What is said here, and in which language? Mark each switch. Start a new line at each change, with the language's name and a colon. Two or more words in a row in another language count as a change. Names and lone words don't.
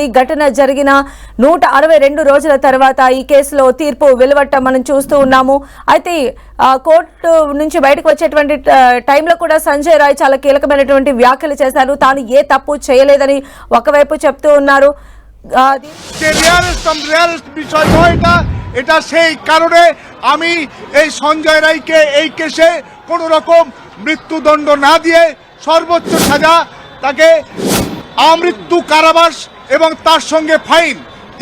Telugu: ఘటన జరిగిన 162 రోజుల తర్వాత ఈ కేసులో తీర్పు వెలువడటం మనం చూస్తూ ఉన్నాము. అయితే కోర్టు నుంచి బయటకు వచ్చేటువంటి టైంలో కూడా సంజయ్ রায় చాలా కీలకమైనటువంటి వ్యాఖ్యలు చేశారు. తాను ఏ తప్పు చేయలేదని ఒకవైపు చెప్తూ ఉన్నారు.
Bangla: এটা সেই কারণে আমি এই সঞ্জয় রায়কে এই কেসে কোন রকম মৃত্যুদণ্ড না দিয়ে সর্বোচ্চ সাজা তাকে আমৃত্যু কারাবাস এবং তার সঙ্গে ফাইন যে